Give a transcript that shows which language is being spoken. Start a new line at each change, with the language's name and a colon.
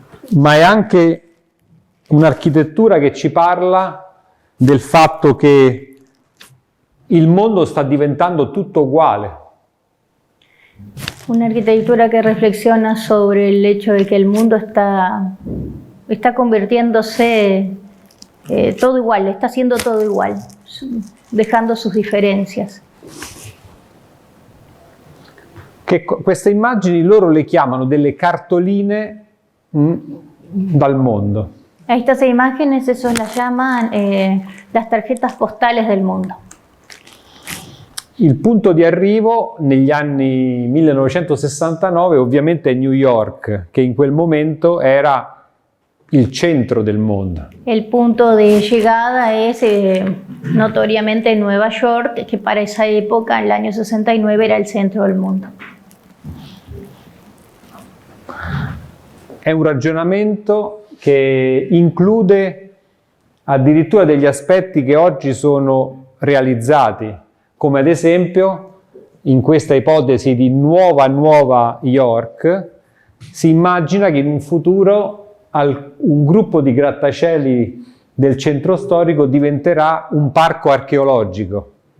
Italian: Ma è anche un'architettura che ci parla del fatto che il mondo sta diventando tutto uguale.
Spanish: Una arquitectura que reflexiona sobre el hecho de que el mundo está convirtiéndose todo igual, está haciendo todo igual, dejando sus diferencias.
Italian: Queste immagini loro le chiamano delle cartoline dal mondo.
Spanish: A estas imágenes esos las llaman las tarjetas postales del mundo.
Italian: Il punto di arrivo negli anni 1969 ovviamente è New York, che in quel momento era il centro del mondo.
Spanish: El punto de llegada es notoriamente Nueva York, que para esa época, en el año 69, era el centro del mundo.
Italian: È un ragionamento che include addirittura degli aspetti che oggi sono realizzati, come ad esempio in questa ipotesi di Nuova York si immagina che in un futuro un gruppo di grattacieli del centro storico diventerà un parco archeologico.